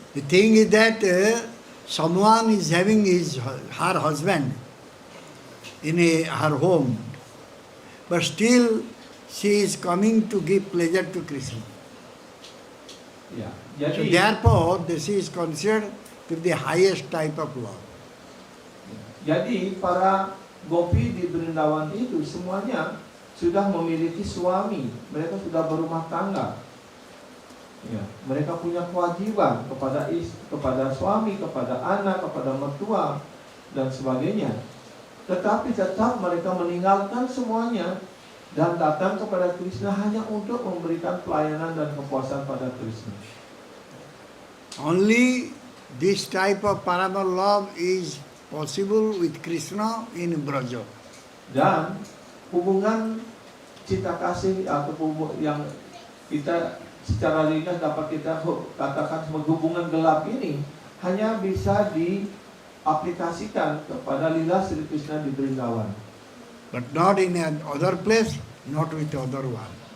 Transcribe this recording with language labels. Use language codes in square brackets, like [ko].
[en] The thing is that someone is having her husband in her home, but still she is coming to give pleasure to Krishna. [id] Ya, [en] So [id] jadi [en] therefore, this is considered to be the highest type of love. [id] Jadi para gopi di Brindawan itu semuanya sudah memiliki suami, mereka sudah berumah tangga. Ya, mereka punya kewajiban kepada suami, kepada anak, kepada mertua dan sebagainya. Tetapi tetap mereka meninggalkan semuanya dan datang kepada Krishna hanya untuk memberikan pelayanan dan kepuasan pada Krishna. [en] Only this type of paramour love is possible with Krishna in Braja. [id] Dan hubungan cinta kasih atau yang kita secara ringkas dapat kita katakan sebagai hubungan gelap ini hanya bisa diaplikasikan kepada lila Sri Krishna di Brindawan. [en] But not in another place, not with other one.